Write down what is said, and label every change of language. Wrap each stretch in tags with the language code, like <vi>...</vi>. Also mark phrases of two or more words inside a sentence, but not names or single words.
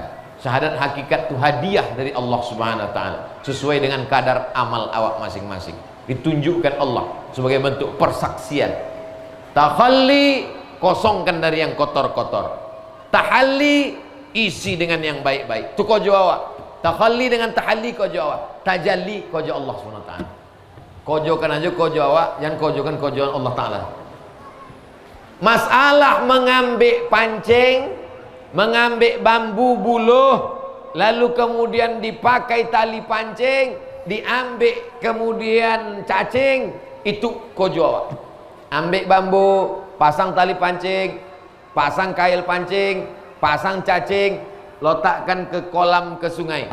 <id>Syahadat hakikat itu hadiah dari Allah</id> <ar>سبحانه وتعالى</ar> <id>sesuai dengan kadar amal awak masing-masing, ditunjukkan Allah sebagai bentuk persaksian. Takhalli, kosongkan dari yang kotor-kotor. Tahalli, isi dengan yang baik-baik.</id> <min>Itu kojo awak. Takhalli dengan tahalli kojo awak. Tajalli kojo Allah SWT. Kojokan aja kojo awak, jangan kojokan kojoan</min> <ar>الله تعالى.</ar> <id>Masalah mengambil pancing, mengambil bambu buluh, lalu kemudian dipakai tali pancing, diambil kemudian cacing, itu kojo awak. Ambil bambu, pasang tali pancing, pasang kail pancing, pasang cacing, letakkan ke kolam, ke sungai.</id>